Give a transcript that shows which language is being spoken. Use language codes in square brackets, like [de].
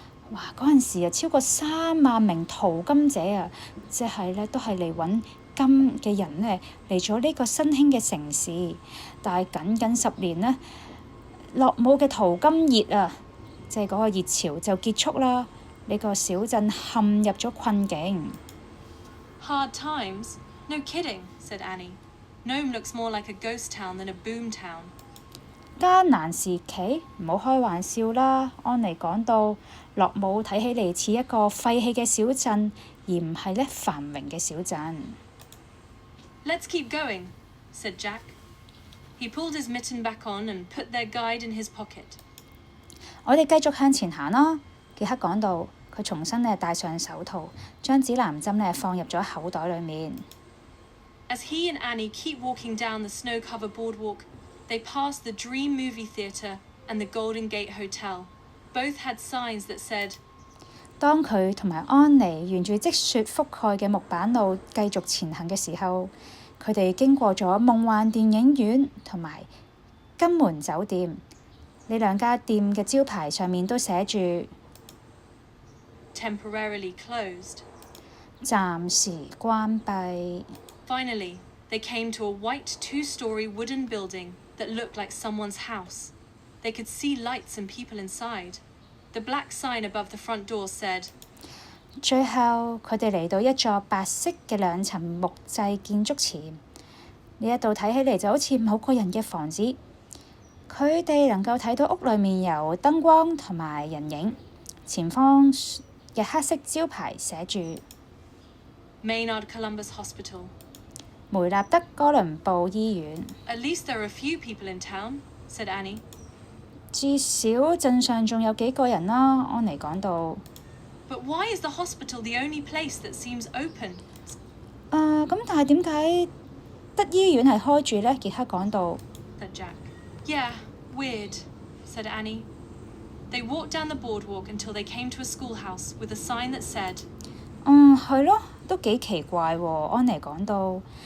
[yue] 哇！嗰陣時啊，超過3萬名淘金者啊，即係呢都係嚟揾金嘅人呢，嚟咗呢個新興嘅城市，但係僅10年呢，樂姆嘅淘金熱啊，即係嗰個熱潮就結束啦。呢個小鎮陷入咗困境。 [en] Hard times? No kidding, said Annie. Nome looks more like a ghost town than a boom town. [yue] 艱難時期，唔好開玩笑啦。安妮講到，樂姆睇起嚟似一個廢棄嘅小鎮，而唔係呢繁榮嘅小鎮。 [en] Let's keep going, said Jack. He pulled his mitten back on and put their guide in his pocket. [yue] 我哋繼續向前行啦。傑克講到，佢重新戴上手套，將指南針放入咗口袋裡面。 [en] As he and Annie keep walking down the snow-covered boardwalk, they pass the Dream Movie Theatre and the Golden Gate Hotel. Both had signs that said, [yue] 當佢同埋安妮沿住積雪覆蓋嘅木板路繼續前行嘅時候，佢哋經過咗夢幻電影院同埋金門酒店。呢兩家店嘅招牌上面都寫住 [en] Temporarily closed. [yue] 暫時關閉。 [en] Finally, they came to a white two-story wooden building that looked like someone's house. They could see lights and people inside. The black sign above the front door said, [yue] 最後，佢哋嚟到一座白色嘅2層木製建築前。呢一度睇起嚟就好似某個人嘅房子。佢哋能夠睇到屋裏面有燈光同埋人影。前方嘅黑色招牌寫住 Maynard Columbus Hospital. 梅納德哥倫布醫院。 [en] At least there are a few people in town, said Annie. [yue] 至少鎮上仲有幾個人啦，安妮講到。 [en] But why is the hospital the only place that seems open? [yue] 咁但係點解得醫院係開住呢？傑克講到。 [en] Said Jack. Yeah, weird, said Annie. They walked down the boardwalk until they came to a schoolhouse with a sign that said, [yue] 係咯，都幾奇怪喎，安妮講到。